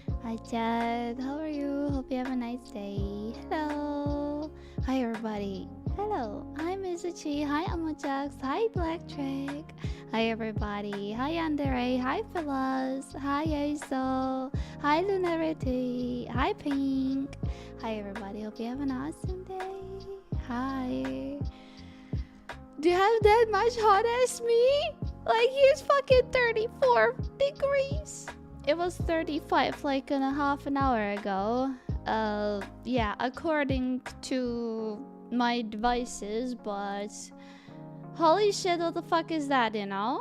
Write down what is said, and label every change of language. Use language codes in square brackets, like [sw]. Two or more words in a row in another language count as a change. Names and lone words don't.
[en] Hi Chad, how are you? Hope you have a nice day. Hello. Hi everybody. Hello. Hi Mizuchi. Hi Amojax. Hi Black Trick. Hi everybody. Hi Andere. Hi Fellas. Hi Azo. Hi Lunarity. Hi Pink. Hi everybody. Hope you have an awesome day. Hi. Do you have that much hot as me? Like he's fucking 34 degrees. It was 35 like in a half an hour ago. Yeah, according to my devices, but holy shit, what the fuck is that, you know?